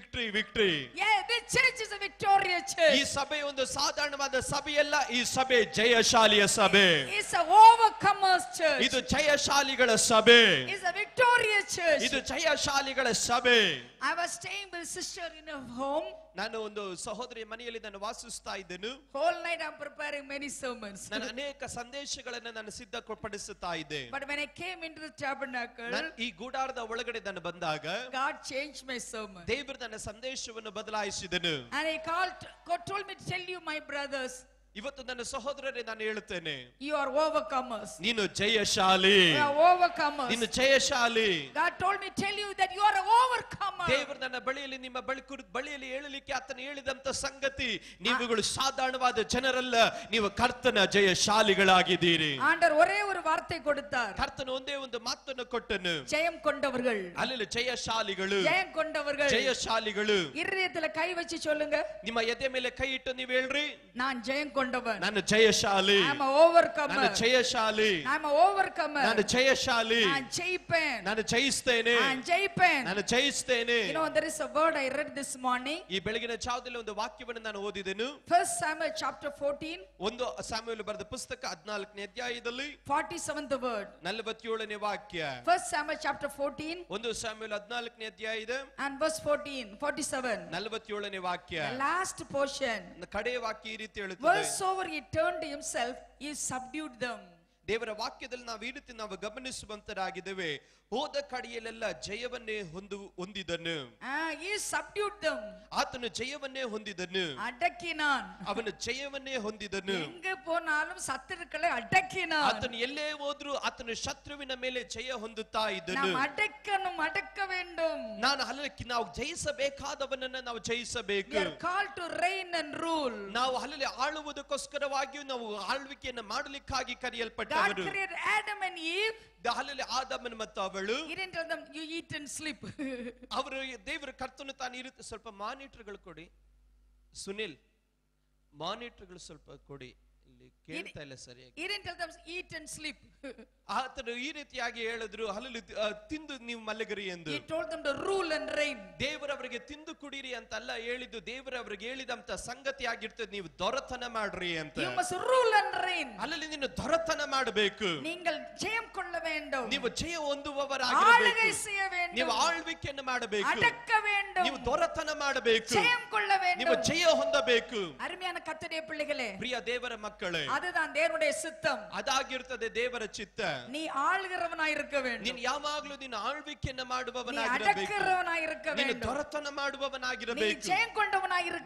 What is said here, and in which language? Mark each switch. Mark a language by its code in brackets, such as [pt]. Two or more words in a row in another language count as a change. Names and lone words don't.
[en] Yeah, this church is a victorious church. [kn] ಈ ಸಭೆ ಒಂದು ಸಾಧಾರಣವಾದ ಸಭೆಯಲ್ಲ, ಈ ಸಭೆ ಜಯಶಾಲಿಯ ಸಭೆ. [en] It's a overcomers church. [kn] ಇದು ಜಯಶಾಲಿಗಳ ಸಭೆ. [en] It's a victorious church. [kn] ಇದು ಜಯಶಾಲಿಗಳ ಸಭೆ. [en] I was staying with a sister in a home. [kn] ನಾನು ಒಂದು ಸಹೋದರಿಯ ಮನೆಯಲ್ಲಿ ನಾನು ವಾಸಿಸ್ತಾ ಇದ್ದೆನು. [en] Whole night I'm preparing many sermons. [kn] ನಾನು ಅನೇಕ ಸಂದೇಶಗಳನ್ನು ನಾನು ಸಿದ್ಧಪಡಿಸುತ್ತಾ ಇದ್ದೆ. [en] But when I came into the tabernacle, [kn] ಈ ಗುಡಾರದ ಒಳಗಡೆ ನಾನು ಬಂದಾಗ [en] God changed my sermon. [kn] ದೇವರು ನನ್ನ ಸಂದೇಶವನ್ನು ಬದಲಾಯಿಸಿದನು. [en] And God told me to tell you, my brothers, [kn] ಇವತ್ತು ನನ್ನ ಸಹೋದರರೇ ನಾನು ಹೇಳುತ್ತೇನೆ, [en] You are overcomers. [kn] ನೀನು ಜಯಶಾಲಿ, [en] You are overcomers. [kn] ನೀನು ಜಯಶಾಲಿ. [en] God told me tell you that you are an overcomer. [kn] ದೇವರು ನನ್ನ ಬಳಿಯಲ್ಲಿ ನಿಮ್ಮ ಬಳಿಯಲ್ಲಿ ಹೇಳಲಿಕ್ಕೆ ಆತನು ಹೇಳಿದಂತ ಸಂಗತಿ, ನೀವುಗಳು ಸಾಧಾರಣವಾದ ಜನರಲ್ಲ, ನೀವು ಕರ್ತನ ಜಯಶಾಲಿಗಳಾಗಿದ್ದೀರಿ. [ta] ஆண்டவர் ஒரே ஒரு வார்த்தை கொடுத்தார். [kn] ಕರ್ತನು ಒಂದೇ ಒಂದು ಮಾತನ್ನು ಕೊಟ್ಟನು, [ta] ஜெயம் கொண்டவர்கள். [kn] ಅಲ್ಲಿ ಜಯಶಾಲಿಗಳು, [ta] ஜெயம் கொண்டவர்கள். [kn] ಜಯಶಾಲಿಗಳು. [ta] இருதயத்துல கை வச்சு சொல்லுங்க, [kn] ನಿಮ್ಮ ಎದೆ ಮೇಲೆ ಕೈ ಇಟ್ಟು ನೀವು ಹೇಳ್ರಿ, [ta] நான் ஜெயம் கொண்டவன். [kn] ನಾನು ಜಯಶಾಲಿ, [en] I am an overcomer. [kn] ನಾನು ಜಯಶಾಲಿ, [en] I am an overcomer. [kn] ನಾನು ಜಯಶಾಲಿ, [ta] நான் ஜெயிப்பேன். [kn] ನಾನು ಜಯಿಸ್ತೇನೆ, [ta] நான் ஜெயிப்பேன். [kn] ನಾನು ಜಯಿಸ್ತೇನೆ. [en] You know, there is a word I read this morning. [kn] ಈ ಬೆಳಗಿನ ಜಾವದಲ್ಲಿ ಒಂದು ವಾಕ್ಯವನ್ನು ನಾನು ಓದಿದೆನು. [en] 1 Samuel chapter 14. [kn] ಒಂದು ಸಾಮುವೇಲ ಬರೆದ ಪುಸ್ತಕ 14ನೇ ಅಧ್ಯಾಯದಲ್ಲಿ [en] 47th word. [kn] 47ನೇ ವಾಕ್ಯ. [en] 1 Samuel chapter 14 [kn] ಒಂದು ಸಾಮುವೇಲ 14ನೇ ಅಧ್ಯಾಯದ [en] and verse 47. [kn] 47ನೇ ವಾಕ್ಯ. [en] The last portion. [kn] ಕಡೆಯ ವಾಕ್ಯ ಈ ರೀತಿ ಹೇಳುತ್ತದೆ, [en] Wheresoever he turned himself, he subdued them. [kn] ದೇವರ ವಾಕ್ಯದಲ್ಲಿ ನಾವು ಈ ರೀತಿ ನಾವು ಗಮನಿಸುವಂತರಾಗಿದ್ದೇವೆ, ಹೋದ ಕಡೆಯಲ್ಲೆಲ್ಲ ಜಯವನ್ನೇ ಹೊಂದಿದನು. [en] He subdued them. [kn] ಆತನು ಜಯವನ್ನೇ ಹೊಂದಿದನು, [ta] அடக்கினான். [kn] ಅವನು ಜಯವನ್ನೇ ಹೊಂದಿದನು. [ta] எங்க போனாலும் சத்துருக்களை அடக்கினான். [kn] ಆತನು ಎಲ್ಲೇ ಹೋದ್ರು ಆತನು ಶತ್ರುವಿನ ಮೇಲೆ ಜಯ ಹೊಂದುತ್ತಾ ಇದ್ದನು. [ta] நாம் அடக்கணும், அடக்க வேண்டும். [kn] ನಾವು ಜಯಿಸಬೇಕಾದವನನ್ನ ನಾವು ಜಯಿಸಬೇಕು. [en] We are called to reign and rule. [kn] ನಾವು ಅಲ್ಲಿ ಆಳುವುದಕ್ಕೋಸ್ಕರವಾಗಿಯೂ ನಾವು ಆಳ್ವಿಕೆಯನ್ನು ಮಾಡಲಿಕ್ಕಾಗಿ [en] God [kn] ಕರೆಯಲ್ಪಟ್ಟವರು. [en] created Adam and Eve. [kn] ಅಲ್ಲಿ ಆದಾಮನ ಮತ್ತು ಅವಳು, [en] He didn't tell them you eat and sleep. [kn] ಅವರು ದೇವರ ಕರ್ತನು ತಾನು ಇರುತ್ತೆ. ಸ್ವಲ್ಪ ಮಾನಿಟರ್ಗಳು ಕೊಡಿ ಸುನಿಲ್, ಮಾನಿಟರ್ಗಳು ಸ್ವಲ್ಪ ಕೊಡಿ, ಇಲ್ಲಿ ಕೇಳ್ತಾ ಇಲ್ಲ ಸರಿಯಾಗಿ. [en] He didn't tell them eat and sleep. [kn] ಆತನು ಈ ರೀತಿಯಾಗಿ ಹೇಳಿದ್ರು, ಅಲ್ಲಿ ತಿಂದು ನೀವು ಮಲಗಿರಿ ಎಂದು. [en] He told them to rule and reign. [kn] ದೇವರವರಿಗೆ ತಿಂದು ಕುಡಿರಿ ಅಂತ ಅಲ್ಲ ಹೇಳಿದ್ದು, ದೇವರವರಿಗೆ ಹೇಳಿದಂತ ಸಂಗತಿ ಆಗಿರ್ತದೆ, ನೀವು ದೊರೆತನ ಮಾಡ್ರಿ ಅಂತ. [en] You must rule and reign. [kn] ಅಲ್ಲಿ ನೀನು ದೊರೆತನ ಮಾಡಬೇಕು, [ta] நீங்கள் ஜெயம் கொள்ள வேண்டும். [kn] ನೀವು ಜಯ [ta] ஆளுகை [kn] ಹೊಂದುವವರಾಗಿರಬೇಕು, [ta] செய்ய வேண்டும். [kn] ನೀವು ಆಳ್ವಿಕೆಯನ್ನು ಮಾಡಬೇಕು, [ta] அடக்க வேண்டும். [kn] ನೀವು ದೊರೆತನ ಮಾಡಬೇಕು, [ta] ஜெயம் கொள்ள [kn] ನೀವು [ta] வேண்டும். [kn] ಜಯ ಹೊಂದಬೇಕು. [ta] அருமையான கர்த்தருடைய பிள்ளைகளே, [kn] ಪ್ರಿಯ ದೇವರ ಮಕ್ಕಳೇ, [ta] அதுதான் தேவனுடைய சித்தம். [kn] ಅದಾಗಿರ್ತದೆ ದೇವರ ಚಿತ್ತ. [ta] நீ ஆளுகிறவனாய் இருக்க வேண்டும். [kn] ನೀನು ಯಾವಾಗಲೂ ನೀನು ಆಳ್ವಿಕೆಯನ್ನು [ta] நீ [kn] ಮಾಡುವವನಾಗಿರಬೇಕು, [ta] அடக்கிறவனாய் இருக்க [kn] ನೀನು [ta] வேண்டும். [kn] ದೊರೆತನ [ta] நீ [kn] ಮಾಡುವವನಾಗಿರಬೇಕು, [ta] ஜெயம் கொண்டவனாய் இருக்க